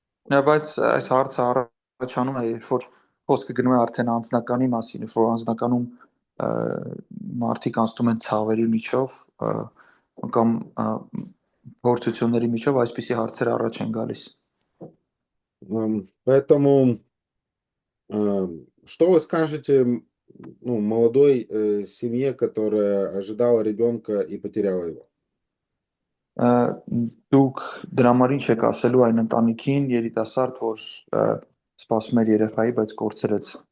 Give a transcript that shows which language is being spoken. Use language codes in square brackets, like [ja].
[hy] Բայց այս հարցը առաջանում է, երբ որ խոսքը գնում է արդեն անձնականի մասին, երբ որ անձնականում մարդիկ անցնում են ցավերի միջով կամ փորձությունների միջով, այսպիսի հարցեր առաջ են գալիս։ [ru] Поэтому что вы скажете молодой семье, которая ожидала ребенка и потеряла его? [hy] Դուք դրա համար ինչ եք ասելու այն ընտանիքին, երիտասարդ, որ սպասում էր երեխայի, բայց կորցրեց։